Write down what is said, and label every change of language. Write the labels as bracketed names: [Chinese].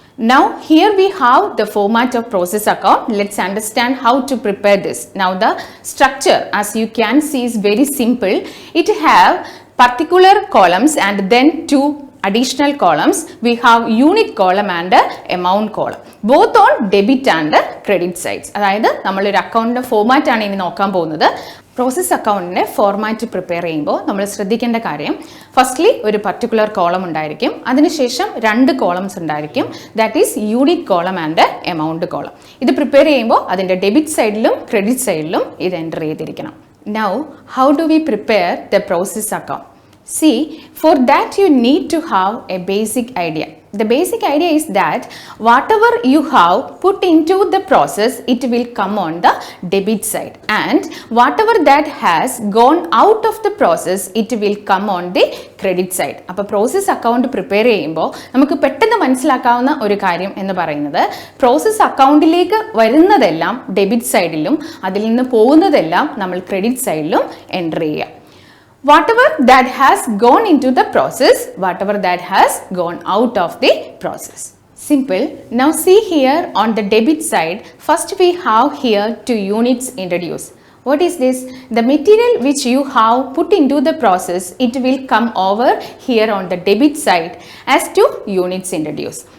[English] Now here we have the format of process account. Let's understand how to prepare this. Now the structure, as you can see, is very simple. It have particular columns and then two additional columns. We have unit column and amount column, both on debit and credit sides. [Malayalam] അതായത് നമ്മളൊരു അക്കൗണ്ടിൻ്റെ format ആണ് ഇനി നോക്കാൻ പോകുന്നത്. Process അക്കൗണ്ടിൻ്റെ format prepare ചെയ്യുമ്പോൾ നമ്മൾ ശ്രദ്ധിക്കേണ്ട കാര്യം, ഫസ്റ്റ്ലി ഒരു പർട്ടിക്കുലർ കോളം ഉണ്ടായിരിക്കും, അതിനുശേഷം രണ്ട് കോളംസ് ഉണ്ടായിരിക്കും, [English] That is unit column and amount column. [Malayalam] ഇത് പ്രിപ്പയർ ചെയ്യുമ്പോൾ അതിൻ്റെ ഡെബിറ്റ് സൈഡിലും ക്രെഡിറ്റ് സൈഡിലും ഇത് എൻ്റർ ചെയ്തിരിക്കണം. [English] Now how do we prepare the process account? See, for that you need to have a basic idea. The basic idea is that whatever you have put into the process, it will come on the debit side, and whatever that has gone out of the process, it will come on the credit side. [Malayalam] അപ്പോൾ process account prepare ചെയ്യുമ്പോൾ നമുക്ക് പെട്ടെന്ന് മനസ്സിലാക്കാവുന്ന ഒരു കാര്യം എന്ന് പറയുന്നത്, process അക്കൗണ്ടിലേക്ക് വരുന്നതെല്ലാം debit സൈഡിലും അതിൽ നിന്ന് പോകുന്നതെല്ലാം നമ്മൾ ക്രെഡിറ്റ് സൈഡിലും എൻ്റർ ചെയ്യുക. [English] Whatever that has gone into the process, whatever that has gone out of the process. Simple. Now see here on the debit side, first we have here two units introduced. What is this? The material which you have put into the process, it will come over here on the debit side as two units introduced.